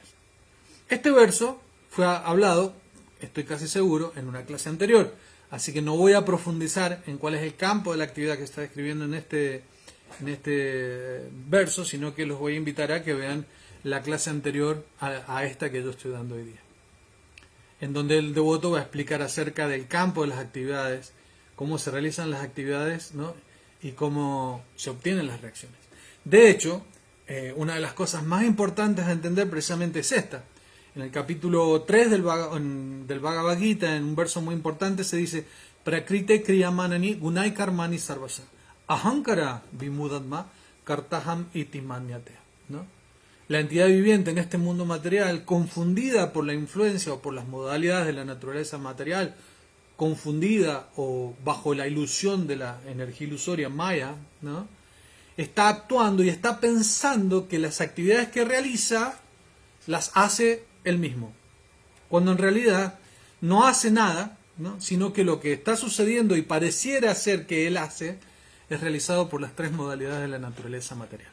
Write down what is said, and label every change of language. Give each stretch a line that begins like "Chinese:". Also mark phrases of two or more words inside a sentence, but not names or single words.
Spanish: Este verso fue hablado, estoy casi seguro, en una clase anterior, así que no voy a profundizar en cuál es el campo de la actividad que está describiendo en este verso, sino que los voy a invitar a que vean la clase anterior a esta que yo estoy dando hoy día, en donde el devoto va a explicar acerca del campo de las actividades, cómo se realizan las actividades, ¿no? Y cómo se obtienen las reacciones. De hecho, una de las cosas más importantes a entender precisamente es esta. En el capítulo 3 del Bhagavad Gita, en un verso muy importante, se dice:
Sanskrit: प्रकृतेः क्रियमाणानि गुणैः कर्माणि सर्वशः अहङ्कार विमूढात्मा कर्ताहम् इति मन्यते,
Spanish: ¿no? La entidad viviente en este mundo material, confundida por la influencia o por las modalidades de la naturaleza material, confundida o bajo la ilusión de la energía ilusoria maya, ¿no?, está actuando y está pensando que las actividades que realiza las hace él mismo, cuando en realidad no hace nada, ¿no?, sino que lo que está sucediendo y pareciera ser que él hace es realizado por las tres modalidades de la naturaleza material.